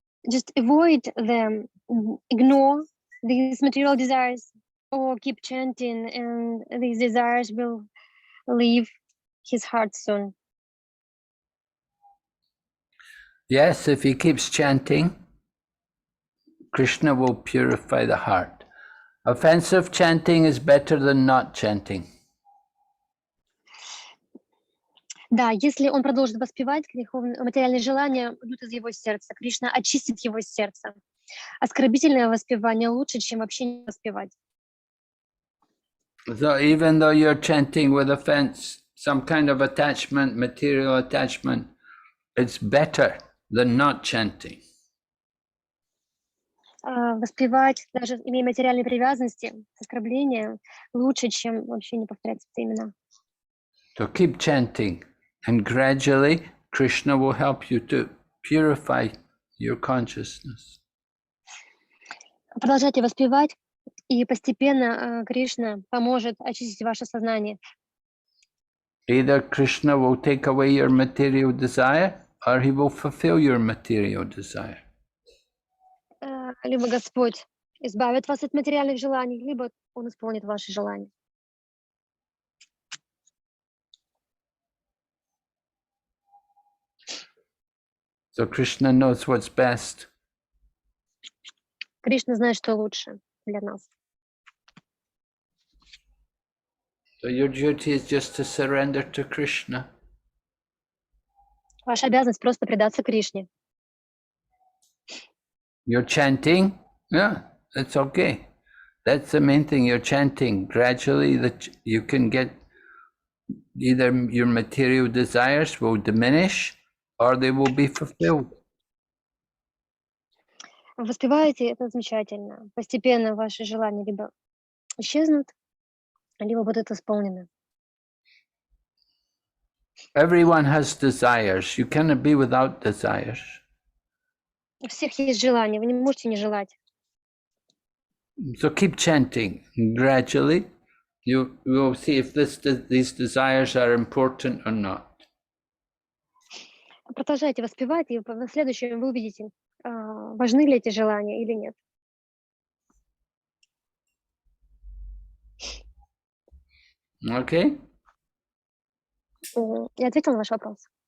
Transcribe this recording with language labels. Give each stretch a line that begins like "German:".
English: Just avoid them, ignore these material desires, or keep chanting, and these desires will leave his heart soon. Yes, if he keeps chanting, Krishna will purify the heart. Offensive chanting is better than not chanting.
Russian: Да, если он продолжит воспевать, материальные желания уйдут из его сердца. Кришна очистит его сердце. Оскорбительное воспевание лучше, чем вообще не воспевать.
English: So even though you're chanting with offense, some kind of attachment, material attachment, it's better than not chanting.
Russian: Воспевать, даже имея материальные привязанности, оскорбления, лучше, чем вообще не повторять эти имена.
English: So keep chanting, and gradually Krishna will help you to purify your consciousness.
Russian: Продолжайте воспевать, и постепенно Кришна поможет очистить ваше сознание.
English: Either Krishna will take away your material desire, or he will fulfill your material desire.
Russian: Либо Господь избавит вас от материальных желаний, либо Он исполнит ваши желания.
English: So Krishna knows what's best.
Russian: Кришна знает, что лучше для нас.
English: So your duty is just to surrender to Krishna.
Russian: Ваша обязанность просто предаться Кришне.
English: You're chanting, yeah, that's okay. That's the main thing, you're chanting. Gradually that you can get either your material desires will diminish or they will be fulfilled.
Russian: Воспеваете, это замечательно. Постепенно ваши желания либо исчезнут, либо будут исполнены.
English: Everyone has desires. You cannot be without desires.
Russian: У всех есть желания, вы не можете не желать.
English: So keep chanting. Gradually, you will see if these desires are important or not.
Russian: Продолжайте воспевать, и в следующем вы увидите, важны ли эти желания или нет.
English: Okay?
Russian: Я ответила на ваш вопрос.